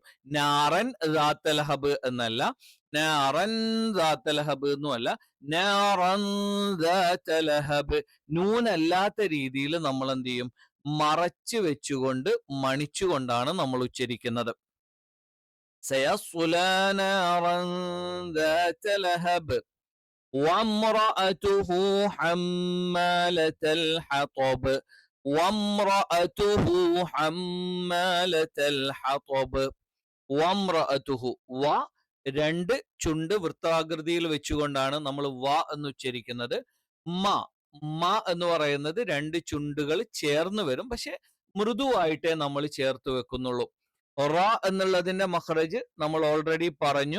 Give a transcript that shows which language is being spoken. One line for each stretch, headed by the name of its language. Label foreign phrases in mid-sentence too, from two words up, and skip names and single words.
Arabic: نارا ذات لهب എന്നല്ല, نارا ذات لهب എന്നുമല്ല, نارا ذات لهب.
Malayalam: നൂനല്ലാത്ത രീതിയിൽ നമ്മൾ എന്ത് ചെയ്യും? മറച്ചു വെച്ചുകൊണ്ട് മണിച്ചുകൊണ്ടാണ് നമ്മൾ ഉച്ചരിക്കുന്നത്.
Arabic: سيصلى نارا ذات لهب وامرأته حمالة الحطب. وامرأته حمالة الحطب.
Malayalam: വംറഅതുഹു വ രണ്ട് ചുണ്ട് വൃത്താകൃതിയിൽ വെച്ചുകൊണ്ടാണ് നമ്മൾ വ എന്ന് ഉച്ചരിക്കുന്നത്. മ മ എന്ന് പറയുന്നത് രണ്ട് ചുണ്ടുകൾ ചേർന്ന് വരും, പക്ഷെ മൃദുവായിട്ടേ നമ്മൾ ചേർത്ത് വെക്കുന്നുള്ളൂ. റ എന്നുള്ളതിന്റെ മഖ്റജ് നമ്മൾ ഓൾറെഡി പറഞ്ഞു.